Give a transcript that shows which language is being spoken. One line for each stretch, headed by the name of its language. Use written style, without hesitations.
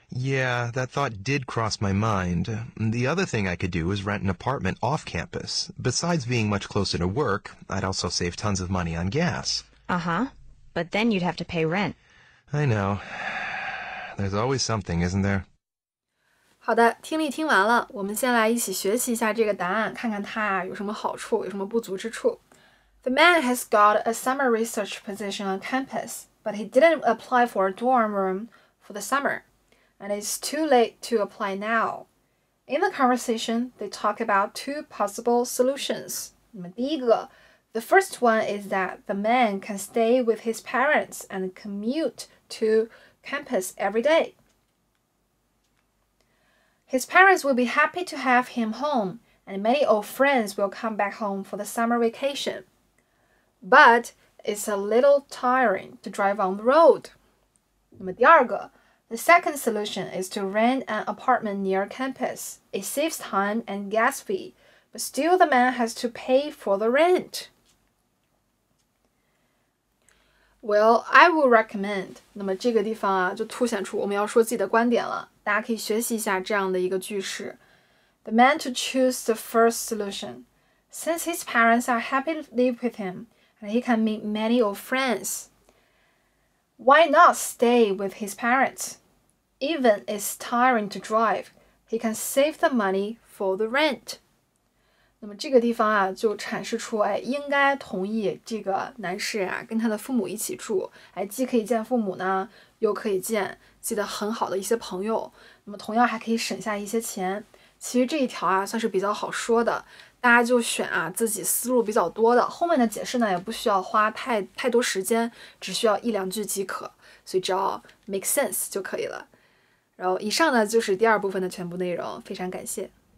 English: Yeah, that thought did cross my mind. The other thing I could do is rent an apartment off campus. Besides being much closer to work, I'd also save tons of money on gas. Uh-huh. But then you'd have to pay rent. I know. There's always something, isn't there?
Chinese: 好的，听力听完了，我们先来一起学习一下这个答案，看看它有什么好处，有什么不足之处。
English: The man has got a summer research position on campus, but he didn't apply for a dorm room for the summer, and it's too late to apply now. In the conversation, they talk about 2 possible solutions.
Chinese: 那么第一个
English: The first one is that the man can stay with his parents and commute to campus every day. His parents will be happy to have him home, and many old friends will come back home for the summer vacation. But it's a little tiring to drive on the road.
Chinese: 那么第二个
English: The second solution is to rent an apartment near campus. It saves time and gas fee, but still the man has to pay for the rent. Well, I would recommend.
Chinese: 那么这个地方啊，就凸显出我们要说自己的观点了。大家可以学习一下这样的一个句式。
English: The man to choose the first solution, since his parents are happy to live with him, and he can meet many old friends. Why not stay with his parents? Even it's tiring to drive, he can save the money for the rent.
Chinese: 那么这个地方啊，就阐释出，应该同意这个男士啊，跟他的父母一起住，既可以见父母呢，又可以见自己的很好的一些朋友，那么同样还可以省下一些钱。其实这一条啊，算是比较好说的，大家就选啊自己思路比较多的，后面的解释呢，也不需要花太多时间，只需要1-2句即可，所以只要
English: make sense
Chinese: 就可以了。然后以上呢，就是第2部分的全部内容，非常感谢。